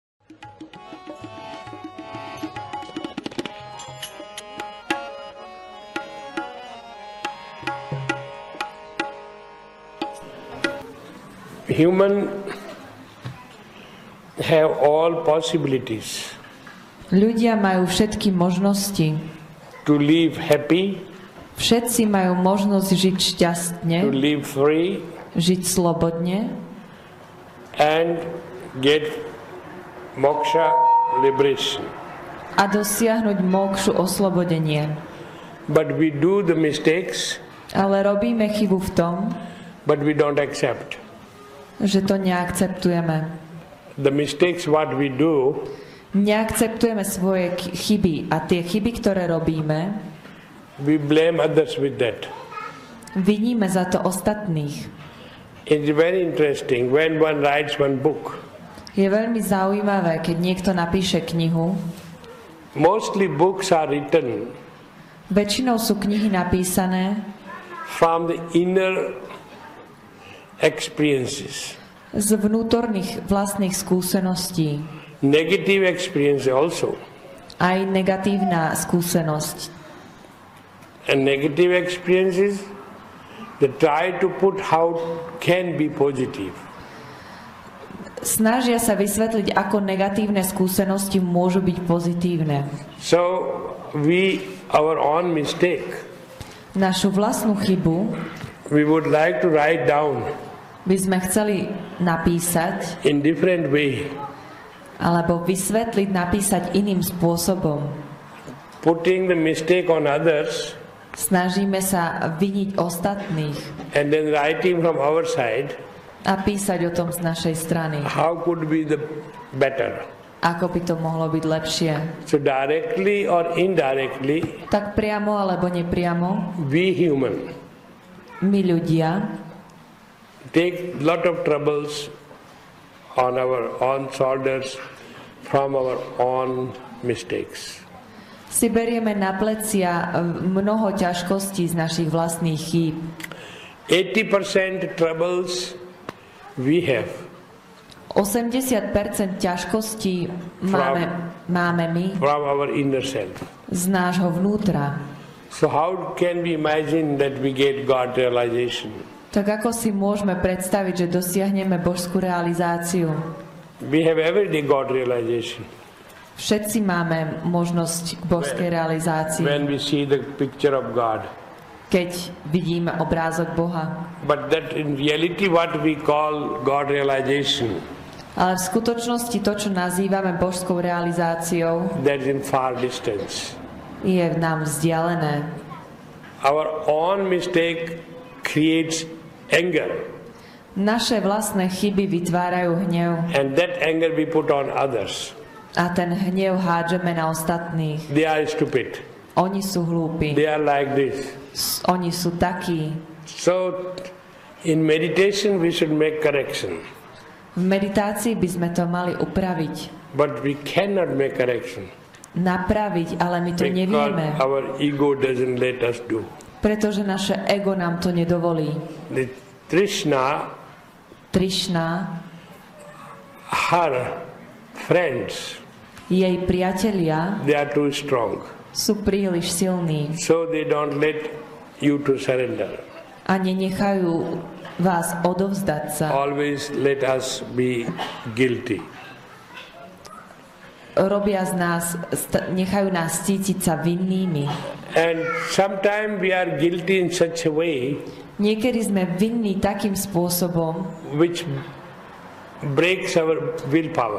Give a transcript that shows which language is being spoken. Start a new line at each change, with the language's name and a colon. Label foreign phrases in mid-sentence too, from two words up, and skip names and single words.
English: Human have all possibilities.
Slovak: Ľudia majú všetky možnosti.
English: To live happy.
Slovak: Všetci majú možnosť žiť šťastne.
English: To live free.
Slovak: Žiť slobodne.
English: And get moksha, liberation.
Slovak: A dosiahnuť mokšu, oslobodenie.
English: But we do the mistakes.
Slovak: Ale robíme chybu v tom,
English: but we don't accept.
Slovak: Že to neakceptujeme.
English: The mistakes what we do,
Slovak: neakceptujeme svoje chyby a tie chyby, ktoré robíme,
English: we blame others with that.
Slovak: Viníme za to ostatných.
English: It's very interesting when one writes one book.
Slovak: Je veľmi zaujímavé, keď niekto napíše knihu.
English: Mostly books are written.
Slovak: Väčšinou sú knihy napísané
English: from the inner experiences.
Slovak: Z vnútorných vlastných skúseností.
English: Negative experience also.
Slovak: Aj negatívna skúsenosť.
English: And negative experiences, they try to put how can be positive.
Slovak: Snažia sa vysvetliť, ako negatívne skúsenosti môžu byť pozitívne.
English: So our own mistake.
Slovak: Našu vlastnú chybu
English: we would like to write down.
Slovak: By sme chceli napísať
English: in different way.
Slovak: Alebo vysvetliť, napísať iným spôsobom.
English: Putting the mistake on others.
Slovak: Snažíme sa viniť ostatných.
English: And then writing from our side.
Slovak: A písať o tom z našej strany.
English: How could be the better?
Slovak: Ako by to mohlo byť lepšie?
English: So directly or indirectly.
Slovak: Tak priamo alebo nepriamo.
English: We human.
Slovak: My ľudia.
English: Take lot of troubles on our own shoulders from our own mistakes.
Slovak: Si berieme na plecia mnoho ťažkostí z našich vlastných chýb.
English: 80% troubles we have.
Slovak: 80% ťažkostí máme my
English: from our inner self.
Slovak: Z nášho vnútra.
English: So how can we imagine that we get God realization?
Slovak: Tak ako si môžeme predstaviť, že dosiahneme božskú realizáciu?
English: We have everyday God realization.
Slovak: Všetci máme možnosť k božskej realizácii.
English: When we see the picture of God.
Slovak: Keď vidíme obrázok Boha.
English: But that in reality what we call God realization.
Slovak: Ale v skutočnosti to, čo nazývame božskou realizáciou,
English: that is in far distance.
Slovak: Je nám vzdialené.
English: Our own mistake creates anger.
Slovak: Naše vlastné chyby vytvárajú hnev.
English: And that anger we put on others.
Slovak: A ten hnev hádžeme na ostatných.
English: They are stupid.
Slovak: Oni sú hlúpi.
English: They are like this.
Slovak: Oni sú takí.
English: So in meditation we should make correction.
Slovak: V meditácii by sme to mali upraviť.
English: But we cannot make correction.
Slovak: Napraviť, ale my to nevieme.
English: Our ego doesn't let us do.
Slovak: Pretože naše ego nám to nedovolí.
English: The Trishna, her friends,
Slovak: jej priatelia,
English: they are too strong.
Slovak: Sú príliš silní.
English: So they don't let you to surrender.
Slovak: A nenechajú vás odovzdať sa.
English: Always let us be guilty.
Slovak: Robia z nás, nechajú nás cítiť sa vinnými.
English: And sometimes we are guilty in such a way.
Slovak: Niekedy sme vinní takým spôsobom,
English: which breaks our willpower.